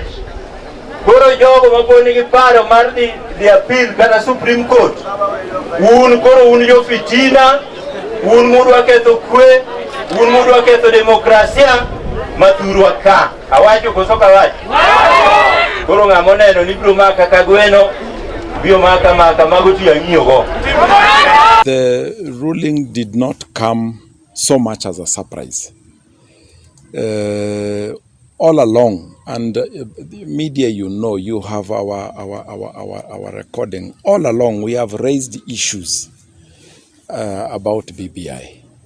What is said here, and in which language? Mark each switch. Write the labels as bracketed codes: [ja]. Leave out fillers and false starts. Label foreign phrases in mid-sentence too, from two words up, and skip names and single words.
[luo] Koro jogo mapod nigi paro mar dhi appeal kata Supreme Court, un jo fitina, un mudwa ketho kwe, un mudwa ketho demokrasia mathurwa ka. Awacho koso kawacho? Koro ng'amo neno ni biro maka ka gweno bio maka mago tu yang'iyo go. [en] The ruling did not come so much as a surprise. All along, and media, you have our recording. All along, we have raised issues about BBI.